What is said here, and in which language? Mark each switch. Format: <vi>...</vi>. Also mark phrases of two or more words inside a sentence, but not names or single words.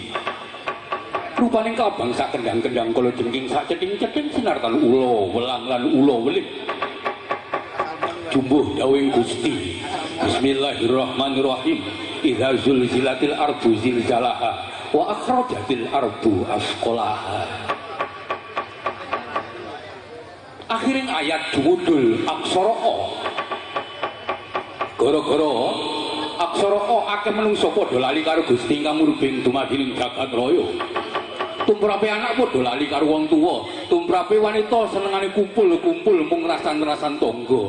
<jv>Rupaning kabangsa kendang-kendang kala jengking sak cething-cething sinartan ula welang lan ula weling. Jumbuh dawuh Gusti.</jv> <ar>Bismillahirrahmanirrahim. إذا زلزلت الأرض زلزالها وأخرجت الأرض أثقالها.</ar> <jv>Akhiring ayat judul aksara A. Gara-gara Aksara O akeh menungso padha lali karo Gusti ingkang murbing dumadining jagat raya. Tumrape anak padha lali karo wong tuwa, tumrape wanita senengane kumpul-kumpul mung rasan-rasan tangga.</jv>